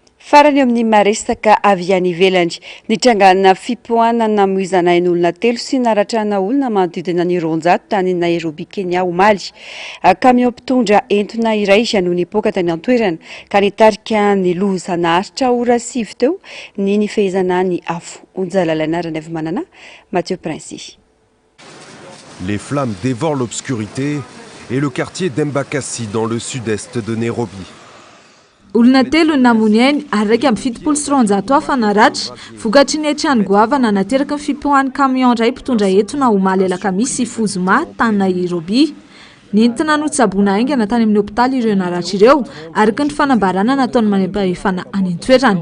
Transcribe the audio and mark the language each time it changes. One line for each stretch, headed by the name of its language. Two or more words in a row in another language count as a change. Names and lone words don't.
Malagasy: Farany amin'ny maresaka avy any ivelany nitrangana fipoana namoizanain'olona telo sy naratrana olona manodidina ny 200 tany Nairobi, Kenya omaly. Kamiao mpitondra entona iray no nipoaka tany an-toerana ka nitarika ny loza-naharitra ora 7 teo ny nifehezana ny afo. Onjalalaina Ranevy Manana, Mathieu Princy.
French: Les flammes dévorent l'obscurité et le quartier d'Embakasi dans le sud-est de Nairobi.
Malagasy: Olona telo namony ainy ary raika amin'ny 700 hafa naratra vokatry ny trano goavana nateraka ny fipohan'ny camion iray mpitondra entona omaly alakamisy Fozoma tany Nairobi. Nentina notsaboana aingana tany amin'ny hopitaly ireo naratra ireo araka ny fanambarana nataony manam-pahefana any an-toerana.